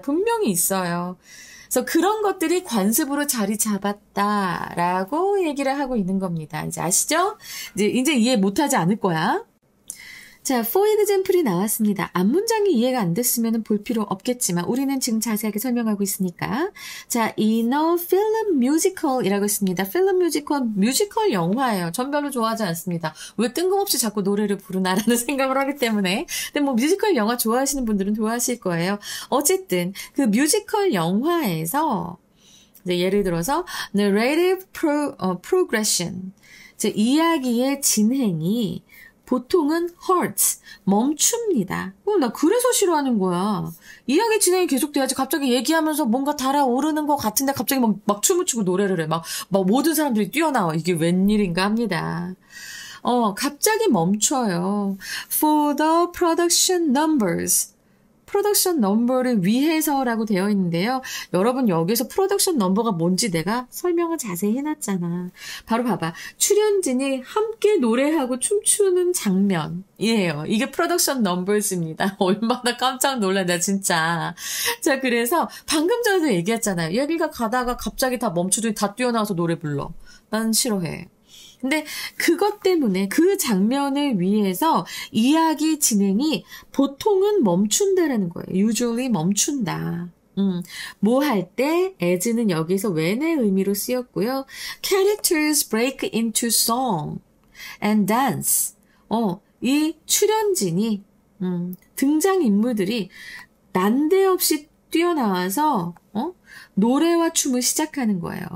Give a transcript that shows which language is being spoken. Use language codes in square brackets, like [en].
[ko] 분명히 있어요. 그래서 그런 것들이 관습으로 자리 잡았다라고 얘기를 하고 있는 겁니다. 이제 아시죠? 이제 이해 못하지 않을 거야. 자, [en] for example [ko] 이 나왔습니다. 앞문장이 이해가 안 됐으면 볼 필요 없겠지만 우리는 지금 자세하게 설명하고 있으니까. [en] 자, in a film musical이라고 했습니다. [ko] film 뮤지컬 영화예요. 전 별로 좋아하지 않습니다. 왜 뜬금없이 자꾸 노래를 부르나라는 생각을 하기 때문에. 근데 뭐 뮤지컬 영화 좋아하시는 분들은 좋아하실 거예요. 어쨌든 그 뮤지컬 영화에서 이제 예를 들어서 [en] narrative progression, [ko] 이제 이야기의 진행이 보통은 halts, 멈춥니다. 나 그래서 싫어하는 거야. 이야기 진행이 계속돼야지 갑자기 얘기하면서 뭔가 달아오르는 것 같은데 갑자기 막 춤을 추고 노래를 해. 막 모든 사람들이 뛰어나와. 이게 웬일인가 합니다. 갑자기 멈춰요. [en] For the production numbers. [ko] 프로덕션 넘버를 위해서라고 되어 있는데요. 여러분 여기서 프로덕션 넘버가 뭔지 내가 설명을 자세히 해놨잖아. 바로 봐봐. 출연진이 함께 노래하고 춤추는 장면이에요. 이게 프로덕션 넘버즈입니다. 얼마나 깜짝 놀랐나 진짜. 자 그래서 방금 전에도 얘기했잖아요. 얘기가 가다가 갑자기 다 멈추더니 다 뛰어나와서 노래 불러. 난 싫어해. 근데 그것 때문에 그 장면을 위해서 이야기 진행이 보통은 멈춘다라는 거예요. usually 멈춘다. 뭐 할 때 as는 여기서 when의 의미로 쓰였고요. [en] characters break into song and dance. [ko] 이 출연진이 등장인물들이 난데없이 뛰어나와서 노래와 춤을 시작하는 거예요.